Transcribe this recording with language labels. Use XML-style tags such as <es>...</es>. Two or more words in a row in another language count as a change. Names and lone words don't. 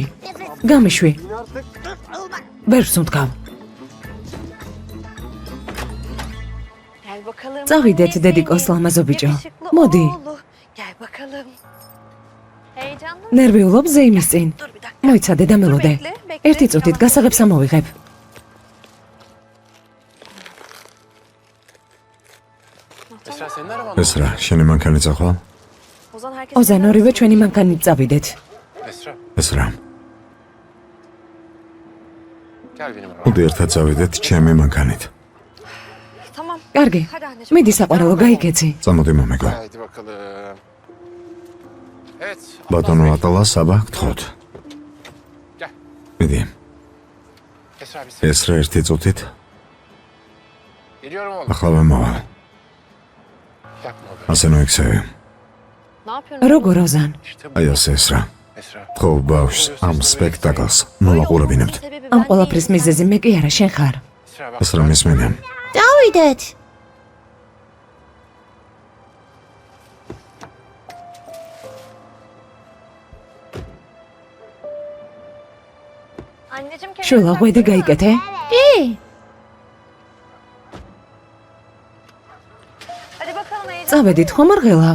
<ka>გამიშვი. ვერ ვსუნთქავ. წავიდეთ დედიკოს ლამაზო ბიჭო. მოდი. ნერვიულობ ზეიმის წინ. მოიცადე და მელოდე. ერთი წუთით გასაღებს ამოვიღებ.</ka> <tr>Esra senin araban mı?</tr> <ka>ეს რა, შენი მანქანით ახლა? ოზან ორივე ჩვენი მანქანით წავიდეთ. Esra ეს რა.</ka> <tr>gel benim arabama.</tr> <ka>მოდი ერთად წავიდეთ ჩემი მანქანით. კარგი. მიდი საყვარელო გაიგეცი. წამოდი მომეგო.</ka> <tr>Haydi bakalım. Evet.</tr> <ka>ბატონო ატალა საბა გთხოვთ.</ka> <tr>Gel.</tr> <ka>მიდი.</ka> <tr>Esra bir saniye.</tr> <ka>ეს რა ერთი წუთით</ka> <tr>Geliyorum oğlum.</tr> <ka>ახლა მოვა.</ka> <tr>Yapma be.</tr> <ka>ასე მოიქცევი. როგორ ოზან?</ka> <tr>İşte bu</tr> <ka>აი ასე ეს რა. Esra. ხო ბავშვს ამ სპექტაკლს მოვაყურებინებთ. ამ ყველაფრის მიზეზი მე კი არა, შენ ხარ.</ka> <tr>Esra bak.</tr> <ka>ეს რა მისმენია? წავიდეთ. შულა ღვედი გაიკეთე? კი. წავედით ხომ არღელა?</ka>